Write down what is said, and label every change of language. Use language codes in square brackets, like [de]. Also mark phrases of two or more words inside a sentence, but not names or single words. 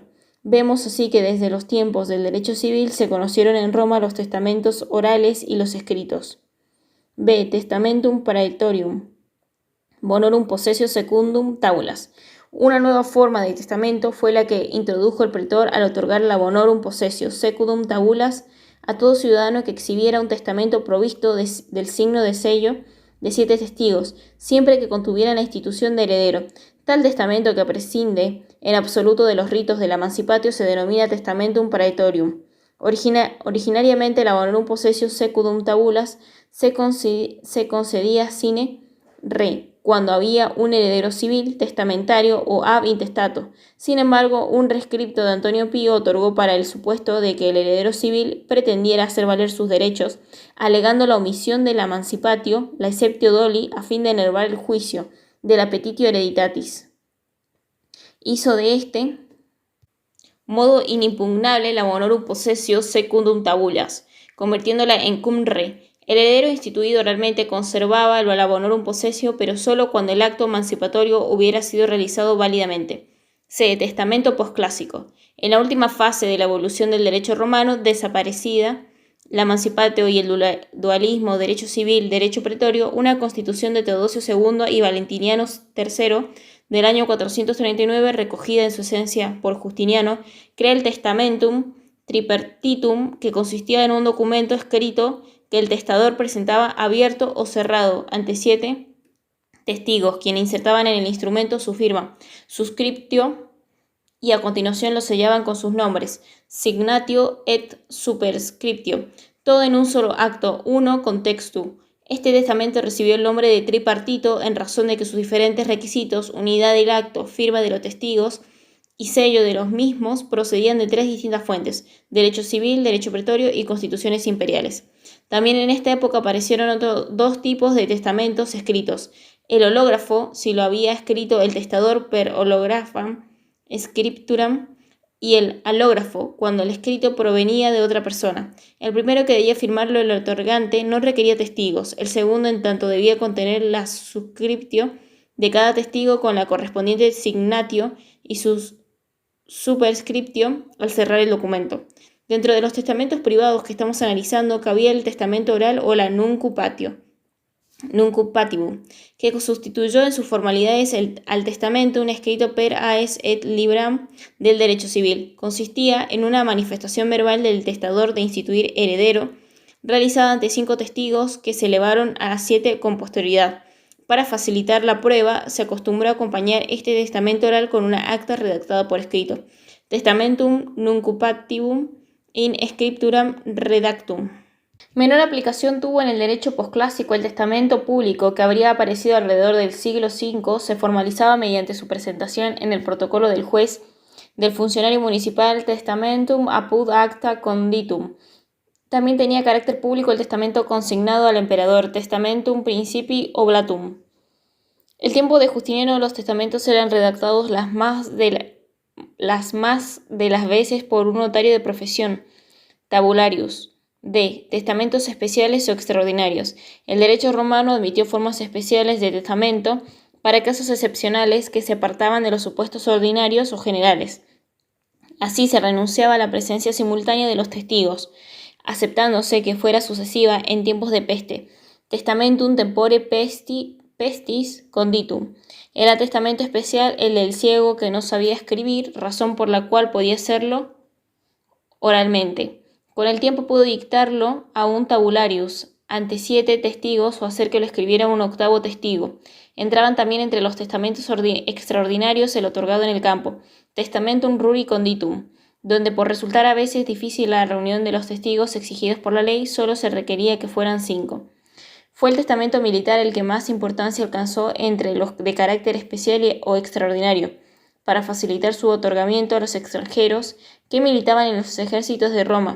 [es] Vemos así que desde los tiempos del derecho civil se conocieron en Roma los testamentos orales y los escritos. B. [la] Testamentum praetorium. Bonorum possessio secundum tabulas. [es] Una nueva forma de testamento fue la que introdujo el pretor al otorgar la [la] bonorum possessio secundum tabulas [es] a todo ciudadano que exhibiera un testamento provisto del signo de sello de 7 testigos, siempre que contuviera la institución de heredero. Tal testamento, que prescinde en absoluto de los ritos del emancipatio, se denomina [la] testamentum praetorium. [es] Originariamente la [la] bonorum possessio secundum tabulas [es] se concedía [la] sine re, [es] cuando había un heredero civil, testamentario o [la] ab intestato. [es] Sin embargo, un rescripto de Antonio Pío otorgó para el supuesto de que el heredero civil pretendiera hacer valer sus derechos, alegando la omisión de la emancipatio, la [la] exceptio doli, [es] a fin de enervar el juicio de la [la] petitio hereditatis. [es] Hizo de este modo inimpugnable la [la] bonorum possessio secundum tabulas, [es] convirtiéndola en [la] cum re. [es] El heredero instituido oralmente conservaba la [la] bonorum possessio, [es] pero solo cuando el acto emancipatorio hubiera sido realizado válidamente. C. Testamento posclásico. En la última fase de la evolución del derecho romano, desaparecida la emancipatio y el dualismo derecho civil, derecho pretorio, una constitución de Teodosio II y Valentiniano III del año 439, recogida en su esencia por Justiniano, crea el [la] testamentum tripartitum, [es] que consistía en un documento escrito que el testador presentaba abierto o cerrado ante 7 testigos, quienes insertaban en el instrumento su firma, suscriptio, y a continuación lo sellaban con sus nombres, [la] signatio et superscriptio, [es] todo en un solo acto, [la] uno contextu. [es] Este testamento recibió el nombre de tripartito en razón de que sus diferentes requisitos, unidad del acto, firma de los testigos y sello de los mismos, procedían de 3 distintas fuentes: derecho civil, derecho pretorio y constituciones imperiales. También en esta época aparecieron otros 2 tipos de testamentos escritos: el hológrafo, si lo había escrito el testador [la] per holographam scripturam, [es] y el alógrafo, cuando el escrito provenía de otra persona. El primero, que debía firmarlo el otorgante, no requería testigos. El segundo, en tanto, debía contener la suscriptio de cada testigo con la correspondiente signatio y sus superscriptio al cerrar el documento. Dentro de los testamentos privados que estamos analizando, cabía el testamento oral o la nuncupatio. nuncupatibum, que sustituyó en sus formalidades al testamento un escrito [la] per aes et libram [es] del derecho civil. Consistía en una manifestación verbal del testador de instituir heredero, realizada ante 5 testigos que se elevaron a 7 con posterioridad. Para facilitar la prueba, se acostumbró a acompañar este testamento oral con una acta redactada por escrito. [la] Testamentum nuncupatibum in scripturam redactum. [es] Menor aplicación tuvo en el derecho posclásico el testamento público, que habría aparecido alrededor del siglo V, se formalizaba mediante su presentación en el protocolo del juez del funcionario municipal [la] Testamentum apud acta conditum. [es] También tenía carácter público el testamento consignado al emperador, [la] Testamentum principi oblatum. [es] El tiempo de Justiniano los testamentos eran redactados las más de las veces por un notario de profesión, tabularius. D. Testamentos especiales o extraordinarios. El derecho romano admitió formas especiales de testamento para casos excepcionales que se apartaban de los supuestos ordinarios o generales. Así se renunciaba a la presencia simultánea de los testigos, aceptándose que fuera sucesiva en tiempos de peste. [la] Testamentum tempore pestis conditum. [es] Era testamento especial el del ciego que no sabía escribir, razón por la cual podía hacerlo oralmente. Con el tiempo pudo dictarlo a un tabularius ante 7 testigos o hacer que lo escribiera un 8º testigo. Entraban también entre los testamentos extraordinarios el otorgado en el campo, [la] testamentum ruri conditum, [es] donde por resultar a veces difícil la reunión de los testigos exigidos por la ley, solo se requería que fueran 5. Fue el testamento militar el que más importancia alcanzó entre los de carácter especial o extraordinario, para facilitar su otorgamiento a los extranjeros que militaban en los ejércitos de Roma.